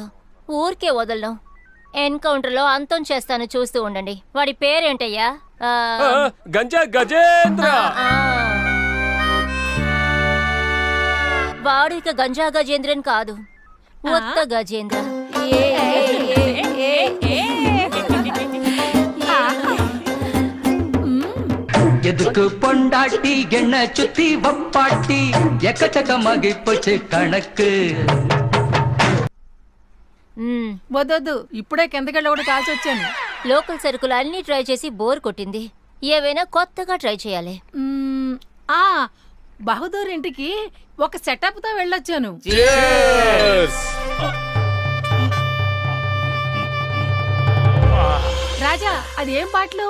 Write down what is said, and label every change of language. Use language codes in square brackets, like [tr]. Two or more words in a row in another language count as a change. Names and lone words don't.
[te] ఊరికే వదలను. ఎన్కౌంటర్ లో అంతం చేస్తాను, చూస్తూ ఉండండి. వాడి పేరేంటయ్యా? గంజా గజేంద్ర. వాడు ఇక గంజా గజేంద్రన్ కాదు, ఉత్త గజేంద్ర. [ta] எதுக்கு பொண்டாட்டி என்ன சுத்தி வப்பாட்டி எக்கச்சக்கமாகி போச்சு கணக்கு. [te] వద్దొద్దు, ఇప్పుడే కిందకెళ్ళి ఒకటి కాల్చి వచ్చాను. లోకల్ సరుకులు అన్ని ట్రై చేసి బోర్ కొట్టింది. ఏవైనా కొత్తగా ట్రై చేయాలి. బహదూర్ ఇంటికి ఒక సెటప్ తో వెళ్ళొచ్చాను. రాజా, అది ఏం పాటలు?